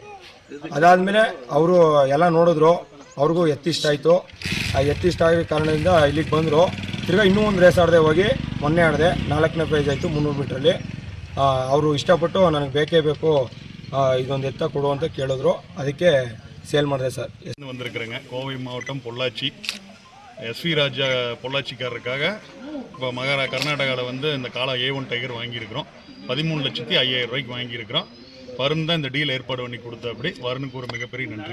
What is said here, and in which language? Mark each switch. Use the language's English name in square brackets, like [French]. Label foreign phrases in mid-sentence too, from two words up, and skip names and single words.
[Kannada] ಅದಾದಮೇಲೆ ಅವರು ಎಲ್ಲ ನೋಡಿದ್ರು, ಅವ್ರಿಗೂ ಎತ್ತಿಷ್ಟ ಆಯಿತು. ಆ ಎತ್ತಿಷ್ಟ ಆಗಿರೋ ಕಾರಣದಿಂದ ಇಲ್ಲಿಗೆ ಬಂದರು. ತಿರ್ಗಾ ಇನ್ನೂ ಒಂದು ರೇಸ್ ಆಡದೆ ಹೋಗಿ ಮೊನ್ನೆ ಆಡಿದೆ, 4ನೇ ಪ್ರೈಸ್ ಆಯಿತು 300 ಮೀಟ್ರಲ್ಲಿ. ಅವರು ಇಷ್ಟಪಟ್ಟು ನನಗೆ ಬೇಕೇ ಬೇಕು ಇದೊಂದು ಎತ್ತ ಕೊಡು ಅಂತ ಕೇಳಿದ್ರು. ಅದಕ್ಕೆ சேல் ಮಾಡಿದೆ சார். [Tamil] வந்திருக்கிறேங்க கோவை மாவட்டம் பொள்ளாச்சி SV ராஜா பொள்ளாச்சிக்காரருக்காக இப்போ கர்நாடகாவில் வந்து இந்த காலா A1 டைகர் வாங்கியிருக்கிறோம். 13,05,000 ரூபாய்க்கு வாங்கியிருக்கிறோம். வருண் தான் இந்த டீல் ஏற்பாடு பண்ணி கொடுத்தபடி வருணுக்கு ஒரு மிகப்பெரிய நன்றி.